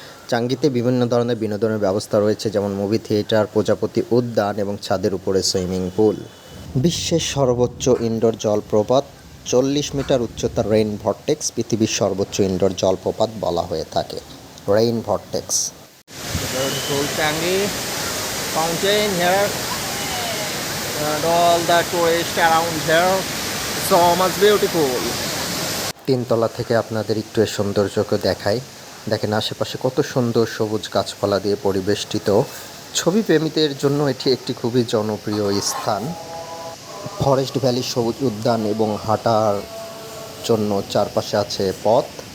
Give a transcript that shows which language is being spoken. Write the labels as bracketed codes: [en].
[bn] চাঙ্গিতে বিভিন্ন ধরনের বিনোদনের ব্যবস্থা রয়েছে, যেমন মুভি থিয়েটার, প্রজাপতি উদ্যান এবং ছাদের উপরে সুইমিং পুল। বিশ্বের সর্বোচ্চ ইনডোর জলপ্রপাত, 40 মিটার উচ্চতার রেইন ভর্টেক্স, পৃথিবীর সর্বোচ্চ ইনডোর জলপ্রপাত বলা হয়ে থাকে rain vortex. [en] Beautiful Changi fountain here, and all the tourists around here. So much beautiful. [bn] তিনতলা থেকে আপনাদের একটু এর সৌন্দর্যকে দেখাই। দেখেন আশেপাশে কত সুন্দর সবুজ গাছপালা দিয়ে পরিবেষ্টিত। ছবি প্রেমীদের জন্য এটি একটি খুবই জনপ্রিয় স্থান। ফরেস্ট ভ্যালি সবুজ উদ্যান এবং হাঁটার জন্য চারপাশে আছে পথ।